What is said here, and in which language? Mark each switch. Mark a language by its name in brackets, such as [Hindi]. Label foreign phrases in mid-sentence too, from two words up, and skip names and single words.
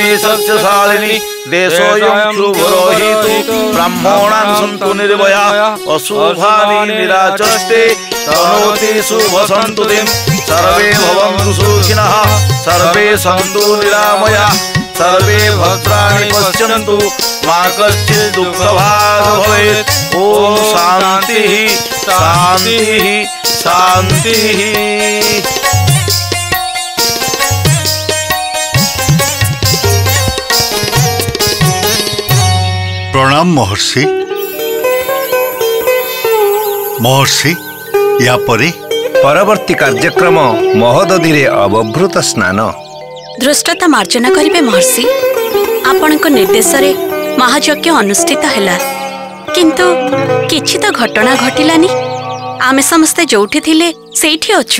[Sanskrit] सस्यशालिनी देशोऽयं शुभरोहितु ब्राह्मणान् सन्तु निर्भयाः अशुभानि निराचष्टे तनोति शुभसन्तुतिं सर्वे भवन्तु सुखिनः सर्वे सन्तु निरामयाः सर्वे भद्राणि पश्यन्तु मा कश्चित् दुःखभाग् भवेत् ॐ शान्तिः शान्तिः शान्तिः। [Odia] ପ୍ରଣାମ ମହର୍ଷି। ମହର୍ଷି ଯା ପରେ ପରବର୍ତ୍ତୀ କାର୍ଯ୍ୟକ୍ରମ ମହୋଦଧି ଅବଭୃତ ସ୍ନାନ ଧୃଷ୍ଟତା ମାର୍ଜନା କରିବେ ମହର୍ଷି। ଆପଣଙ୍କ ନିର୍ଦ୍ଦେଶ ରେ ମହାଯଜ୍ଞ ଅନୁଷ୍ଠିତ ହେଲା କିନ୍ତୁ କିଛି ତ ଘଟଣା ଘଟିଲାନି। ଆମେ ସମସ୍ତେ ଯୋଉଠି ଥିଲେ ସେଠି ଅଛୁ